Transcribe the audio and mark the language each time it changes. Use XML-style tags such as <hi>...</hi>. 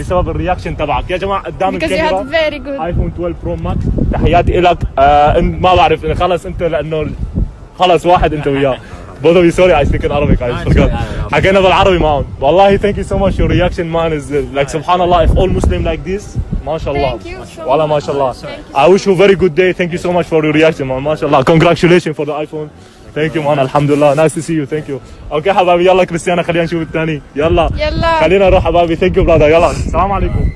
<ar>بسبب الرياكشن تبعك يا جماعه قدام</ar> <en>because you</en> <ar>الكاميرا</ar> <en>had very good.</en> <ar>ايفون 12 برو ماكس تحياتي لك ما بعرف خلص انت لانه خلص واحد انت وياه</ar> <en>both of you sorry I speak in Arabic I forgot</en> <ar>حكينا بالعربي معهم والله</ar> <en>thank you so much your reaction man is like subhanallah if all Muslim like this</en> <ar>ما شاء الله</ar> <en>Thank you so</en> <ar>والله ما شاء الله</ar> <en>I wish you a very good day thank you so much for your reaction man ما شاء الله congratulations for the iPhone thank you man</en> <ar>الحمد لله</ar> <en>nice to see you thank you</en> <ar>اوكي حبايبي يلا كريستيانا خلينا نشوف الثاني يلا يلا خلينا نروح حبايبي</ar> <en>thank you brother</en> <ar>يلا السلام عليكم</ar>